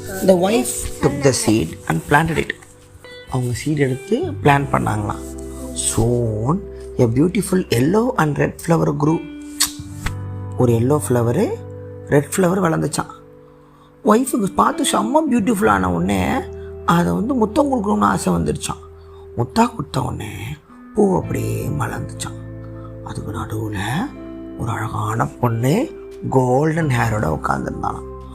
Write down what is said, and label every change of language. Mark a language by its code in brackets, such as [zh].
[en] The wife took the seed and planted it. [ta] அவங்க seed எடுத்து plan பண்ணாங்களாம். [en] Soon a beautiful yellow and red flower grew. [ta] ஒரு [en] yellow flower red flower [ta] வளர்ந்துச்சான். ஒய்ஃபுக்கு பார்த்து செம்ம பியூட்டிஃபுல்லான உடனே அதை முத்தம் கொடுக்கணும்னு ஆசை வந்துடுச்சான். முத்தா கொடுத்த உடனே பூ அப்படியே மலர்ந்துச்சான். அதுக்கு நடுவில் ஒரு அழகான பொண்ணு கோல்டன் ஹேரோட உட்காந்துருந்தாலாம்.